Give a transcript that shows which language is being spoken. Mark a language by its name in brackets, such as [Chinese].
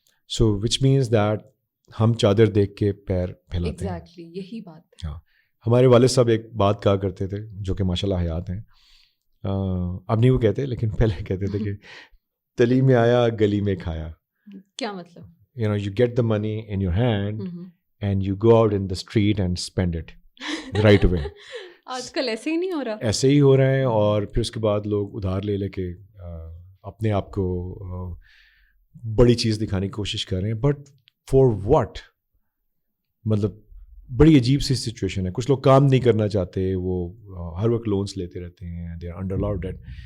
[Urdu] So which means that ہم چادر دیکھ کے پیر پھیلاتے ہیں. ایگزیکٹلی یہی بات ہے. ہاں, ہمارے والد صاحب ایک بات کہا کرتے تھے جو کہ ماشاء اللہ حیات ہیں, اب نہیں وہ کہتے لیکن پہلے کہتے تھے کہ تلی میں آیا گلی میں کھایا. کیا مطلب؟ [English] you get the money in your hand and you go out in the street and spend it right away. [Urdu] آج کل ایسے ہی نہیں ہو رہا. ایسے ہی ہو رہے ہیں, اور پھر اس کے بعد لوگ ادھار لے لے کے اپنے آپ کو بڑی چیز دکھانے کی کوشش کر رہے ہیں. [English] But for what? [Urdu] مطلب بڑی عجیب سی سچویشن ہے. کچھ لوگ کام نہیں کرنا چاہتے, وہ ہر وقت لونس لیتے رہتے ہیں, [English] They are under lot debt.